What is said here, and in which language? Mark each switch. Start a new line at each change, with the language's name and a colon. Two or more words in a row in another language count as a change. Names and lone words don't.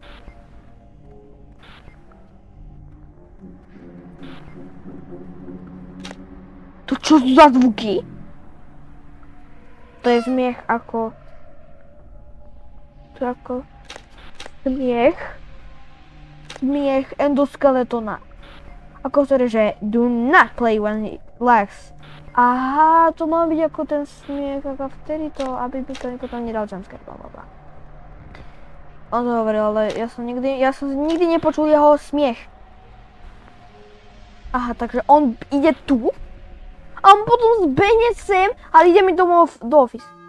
Slovak: To čo za zvuky? To je smiech ako... To je ako... Smiech endoskeletona. Ako sa že
English: do not play when he laughs.
Slovak: Aha, to má byť ako ten smiech, ako vtedy to, aby mi to potom nedal jumpscare, blablabla. On to hovoril, ale ja som nikdy nepočul jeho smiech. Aha, takže on ide tu a on potom zbehne sem a ide mi domov do office.